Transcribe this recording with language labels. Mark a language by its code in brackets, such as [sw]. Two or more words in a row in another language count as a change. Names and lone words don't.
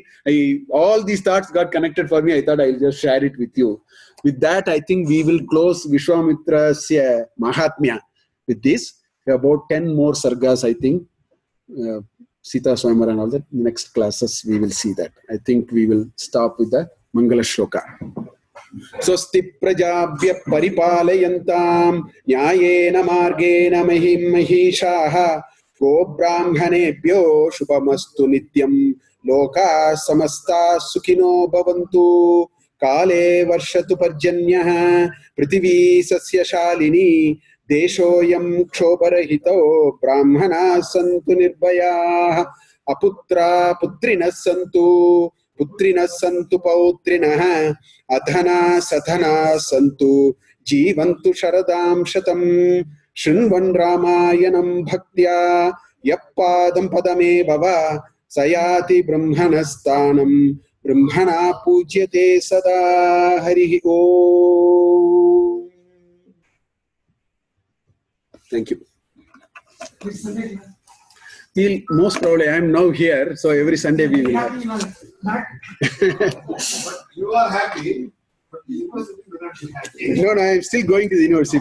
[en] All these thoughts got connected for me. I thought I'll just share it with you. With that, I think we will close Vishwamitra's Mahatmya with this. About 10 more Sargas, I think. Sita Swayamvara and all that. Next classes, we will see that. I think we will stop with the [sa] मङ्गल श्लोक. स्वस्ति प्रजाभ्यः परिपालयन्तां न्यायेन मार्गेण महीं महीशाः गो ब्राह्मणेभ्यः शुभमस्तु नित्यं लोकाः समस्ताः सुखिनो भवन्तु. काले वर्षतु पर्जन्यः. पृथ्वी सस्य शालिनी. देशोऽयं क्षोभरहितो. ब्राह्मणाः सन्तु निर्भयाः। अपुत्राः पुत्रिणः सन्तु. पुत्रिणः सन्तु पौत्रिणः. अधनाः सधनाः सन्तु। जीवन्तु शरदां शतम्. शृण्वन् रामायणं भक्त्या. यः पादं पदमेव वा. स याति ब्रह्मणः स्थानं. ब्रह्मणा पूज्यते सदा। हरिः ॐ. [en] Thank you. Most probably I am now here, so every Sunday we will have. You are happy, but the university will not be happy. No, I am still going to the university.